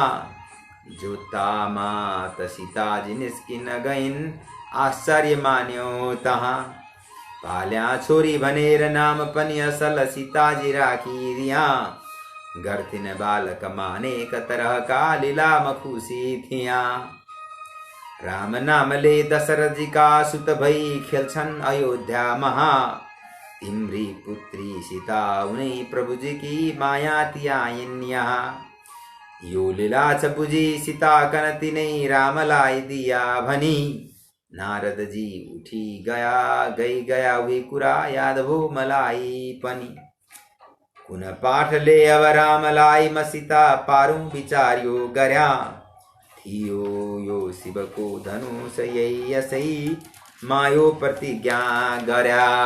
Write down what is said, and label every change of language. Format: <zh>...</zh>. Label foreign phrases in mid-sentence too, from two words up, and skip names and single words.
<ne>जोतामा त सीताजी निस्किन गइन् आश्चर्य मान्यो तहाँ। पाल्या छोरी भनेर नाम पनि असल सीताजी राखिदिया। गर्थिन बालक मानेक तरहका लीलामा खुसी थिया। राम नामले दशरथ जी का सुत भई खेल्छन् अयोध्या महा। तिम्री पुत्री सीता उनै प्रभु जी की माया त्याइन् यहाँ। यो लीला छ बुझी सीता कन तिनै रामलाई दिया भनी। नारद जी उठी गया हुई कुरा याद भो मलाई पनि। कुन पाठले अब रामलाई म सीता पारुं विचार्यो गर्या। थियो यो शिवको धनुष यही यसै मायो प्रतिज्ञा गर्या।</ne>